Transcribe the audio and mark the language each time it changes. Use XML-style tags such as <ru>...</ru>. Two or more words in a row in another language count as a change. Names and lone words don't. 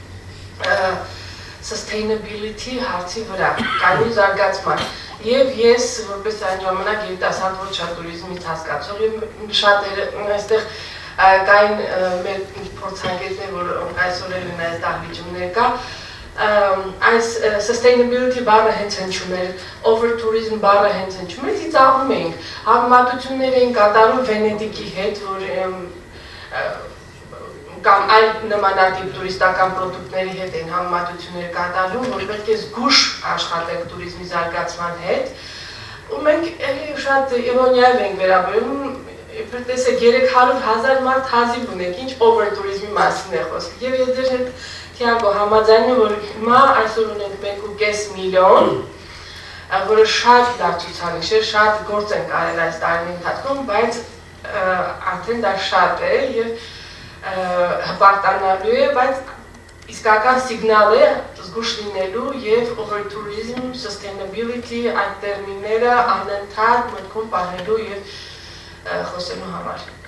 <hy>sustainability հարցի վրա, կայուն զարգացման և ես որպես այն ժամանակ երիտասարդ ոչատուրիզմից հասկացող և շատերը այստեղ կային մեր փորձագետներ, որ այսօր էլ են այս դահլիճում ներկա, այս sustainability բառը հենց հնչում էր, over-tourism բառը հենց հնչում էր, ծիծաղում էինք, համեմատություններ էին կատարում Վենետիկի հետ, որ կամ այլ նմանատիպ տուրիստական պրոդուկտների հետ էին համեմատություններ կատարում, որ պետք է զգուշ աշխատենք տուրիզմի զարգացման հետ, ու մենք էլի շատ իրոնիայով ենք վերաբերում, տեսեք 300,000 մարդ հազիվ ունենք, ինչ over-tourismի մասին է խոսք, և ես դեր հետ Թիագո համաձայնում, որ հիմա այսօր ունենք 1.5 միլիոն, որը շատ լավ ցուցանիշ է, շատ գործ են կարել այս տարիների ընթացքում, բայց արդեն դա շատ է և հպարտանալու է, բայց իսկական սիգնալ է զգուշ լինելու և over-tourism, sustainability այդ տերմինները անընդհատ մտքում պահելու և խոսելու համար։</hy>